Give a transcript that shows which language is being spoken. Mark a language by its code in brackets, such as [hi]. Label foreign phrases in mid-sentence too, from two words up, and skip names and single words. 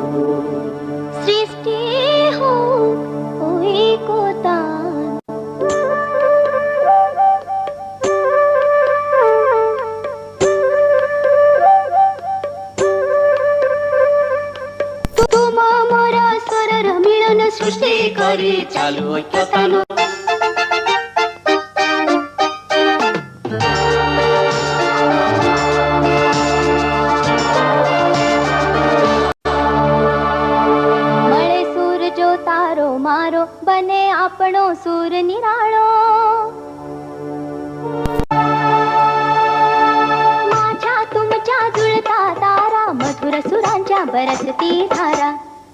[as] সৃষ্টি হোক ওই তান। তোমা মোরা স্বরর মিলন সৃষ্টি করে চালু ঐক্যতান। [gu] મળે સુર જો તારો મારો બને આપણો સુર નિરાળો। [mr] माझ्या तुमच्या जुळता तारा मधुर सुरांच्या बरसती धारा।